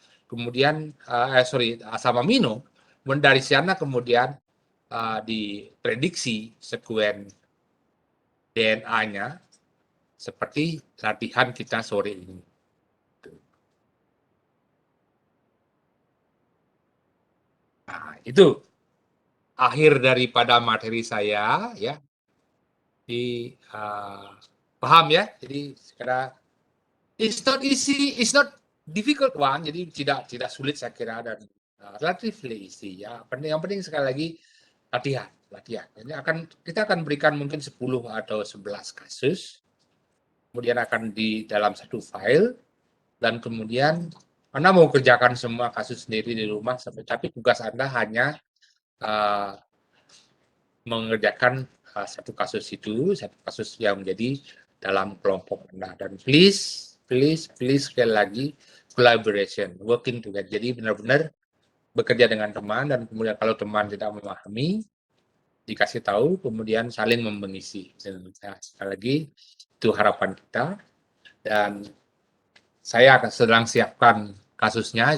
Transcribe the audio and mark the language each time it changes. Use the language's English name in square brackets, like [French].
[Indonesian] Kemudian asam amino, dari sana kemudian diprediksi sekuen DNA-nya seperti latihan kita sore ini. Nah, itu akhir daripada materi saya, ya. Di paham ya? Jadi sekarang [English] it's not easy, it's not difficult one. [Indonesian] Jadi tidak sulit saya kira dan [English] relatively easy [Indonesian] ya. Yang penting sekali lagi latihan. Jadi kita akan berikan mungkin 10 atau 11 kasus. Kemudian akan di dalam satu file dan kemudian Anda mau kerjakan semua kasus sendiri di rumah, tapi tugas Anda hanya mengerjakan satu kasus yang menjadi dalam kelompok Anda. Dan [English] please [Indonesian] sekali lagi [English] collaboration, working together. [Indonesian] Jadi benar-benar bekerja dengan teman dan kemudian kalau teman tidak memahami, dikasih tahu, kemudian saling mengisi. Sekali lagi itu harapan kita dan saya akan sedang siapkan kasusnya.